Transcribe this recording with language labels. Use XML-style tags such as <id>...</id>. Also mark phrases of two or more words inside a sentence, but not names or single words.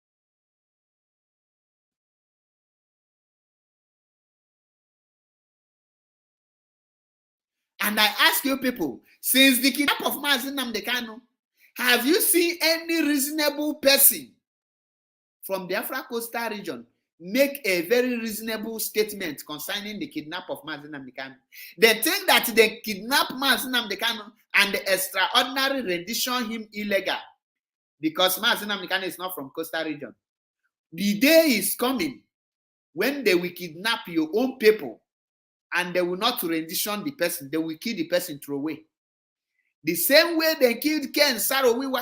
<en>And I ask you people, since the kidnap of Mazi Nnamdi Kanu, have you seen any reasonable person from the Biafra coastal region make a very reasonable statement concerning the kidnap of Mazi Nnamdi Kanu? They think that they kidnap Mazi Nnamdi Kanu and the extraordinary rendition him illegal because Mazi Nnamdi Kanu is not from coastal region. The day is coming when they will kidnap your own people and they will not rendition the person. They will kill the person through away. The same way they killed Ken Saro-Wiwa.</en>